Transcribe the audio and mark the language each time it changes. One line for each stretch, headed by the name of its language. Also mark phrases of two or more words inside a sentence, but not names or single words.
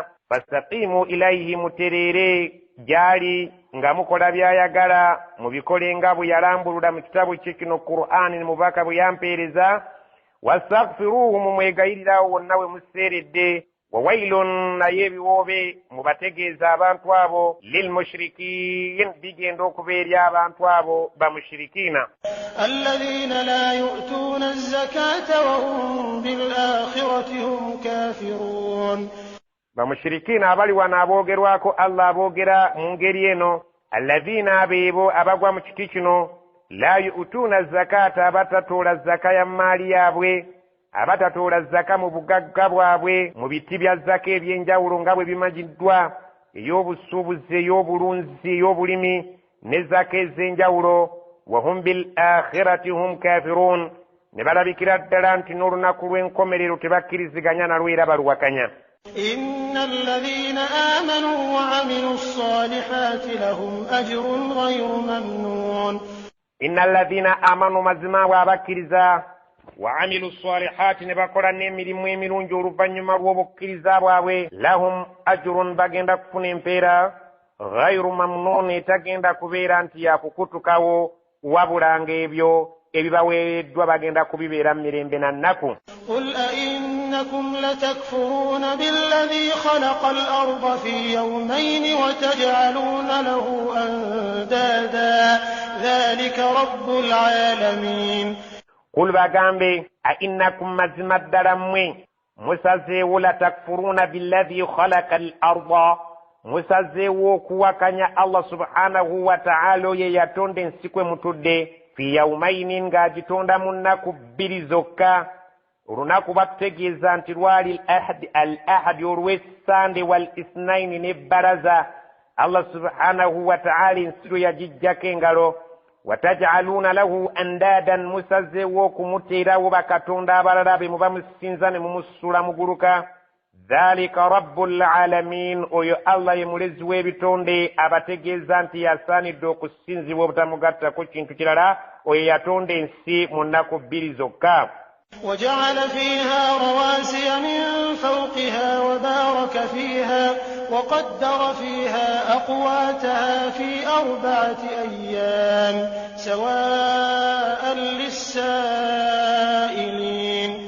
Arabic: فاستقيموا إليه
Ganda: mutereere gyali nga mukola byayagala mubikole nga bwe yalambulula mu kitabu kye kino Qur'ani mubaka bwe yampeereza. wastaghfiruhu mumwegayirirawo wonna we museeredde. wawailun naye ebiwoobe mubategeeza abantu abo lilmushrikiin bigenda okuba eri abantu abo bamushirikiina.
Arabic: الذين لا يؤتون الزكاة وهم بالآخرة هم كافرون.
Ganda: bamushirikiina abali wano aboogerwako Allah aboogera mu ngeri eno. alladhina abeebo abagwa mu kiti kino
Arabic: لا يؤتون الزكاة
Ganda: abatatoola zaka ya maali yaabwe abatatoola zaka mu bugagga bwabwe mu biti bya zaka ebyenjawulo nga bwe bimanyiddwa ey'obusuubuzi ey'obulunzi ey'obulimi ne zaka ez'enjawulo.
Arabic: وهم بالآخرة هم كافرون
Ganda: ne balabikira ddala nti n'olunaku lw'enkomerero tebakkiriziganya nalwo era baluwakanya.
Arabic: إن الذين آمنوا وعملوا الصالحات لهم أجر غير ممنون. إن الذين آمنوا
Ganda: mazima abo abakkiriza
Arabic: وعملوا الصالحات
Ganda: ne bakola n'emirimu emirungi oluvannyuma lw'obukkiriza bwabwe
Arabic: لهم أجر
Ganda: bagenda kufuna empeera
Arabic: غير ممنون
Ganda: etagenda kubeera nti yakukutukawo wabulanga ebyo ebibaweereddwa bagenda kubibeera mu mirembe na nnaku.
Arabic: قل أئنكم لتكفرون بالذي خلق الأرض في يومين وتجعلون له أندادا ذلك رب العالمين قل
Ganda: bagambe ainnakum mazima ddala mmwe musazeewo
Arabic: لتكفرون بالذي خلق الأرض
Ganda: musazeewo okuwakanya
Arabic: الله سبحانه وتعالى
Ganda: ye yatonda ensi kwe mutudde
Arabic: في يومين
Ganda: ng'agitonda mu nnaku bbiri zokka. olunaku batutegeeza nti lwali
Arabic: الأحد
Ganda: olw'essande
Arabic: والاثنين
Ganda: n'ebbalaza.
Arabic: الله سبحانه وتعالى
Ganda: ensi lwe yagijjako engalo.
Arabic: وتجعلون له أندادا
Ganda: musazeewo okumuteerawo bakatonda abalala be muba musinza ne mumusula muguluka.
Arabic: ذلك رب العالمين
Ganda: oyo Allah ye mulezi w'ebitonde abategeeza nti yasaanidde okusinzibwa obutamugattako kintu kirala oyo yatonda ensi mu nnaku bbiri zokka.
Arabic: وجعل فيها رواسي من فوقها وبارك فيها وقدر فيها أقواتها في 4 أيام سواء للسائلين.